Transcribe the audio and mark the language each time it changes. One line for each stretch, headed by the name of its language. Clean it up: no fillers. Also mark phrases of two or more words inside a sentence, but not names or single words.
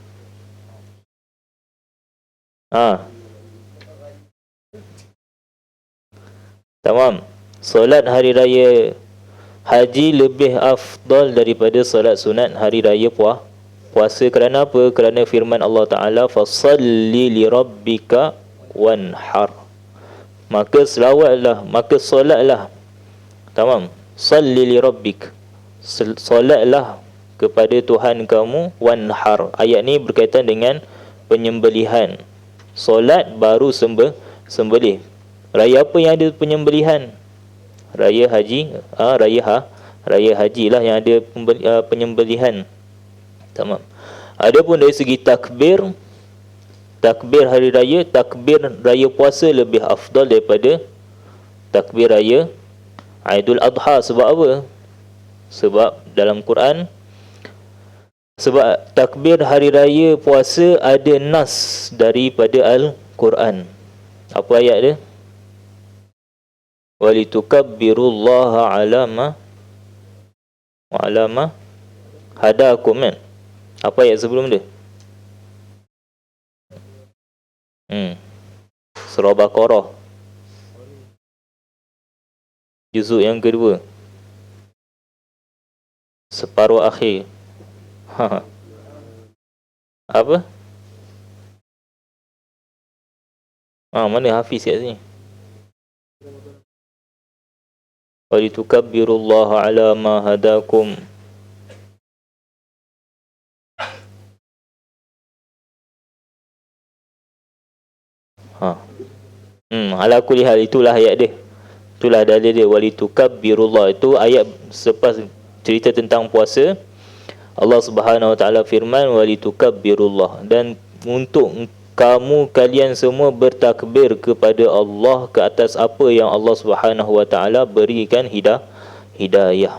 Malay: Tamam. Solat hari raya haji lebih afdal daripada solat sunat hari raya puasa. Kerana apa? Kerana firman
Arabic: الله تعالى, فصل لربك وانحر.
Malay: Maka selawatlah, maka solatlah. Tamam.
Arabic: صل لربك.
Malay: Solatlah kepada Tuhan kamu, wanhar. Ayat ni berkaitan dengan penyembelihan. Solat baru sembelih. Raya apa yang ada penyembelihan? Raya haji. Raya haji lah yang ada penyembelihan. Tamam. Adapun dari segi takbir hari raya, takbir raya puasa lebih afdal daripada takbir raya Aidul Adha. Sebab apa? Sebab dalam Quran, sebab takbir hari raya puasa ada nas daripada Al-Quran. Apa ayat dia?
Arabic: ولتكبروا الله على ما هداكم,
Malay: kan? Apa ayat sebelum dia? Surah Baqarah, juzuk yang kedua, separuh akhir. Apa? Mana Hafiz kat sini?
Arabic: ولتكبروا الله على ما هداكم. على كل حال,
Malay: itulah ayat dia. Itulah dalil dia, walitukabbirullah. Itu ayat selepas cerita tentang puasa.
Arabic: الله سبحانه وتعالى
Malay: firman walitukabbirullah, dan untuk kalian semua bertakbir kepada Allah ke atas apa yang
Arabic: الله سبحانه وتعالى
Malay: berikan hidayah.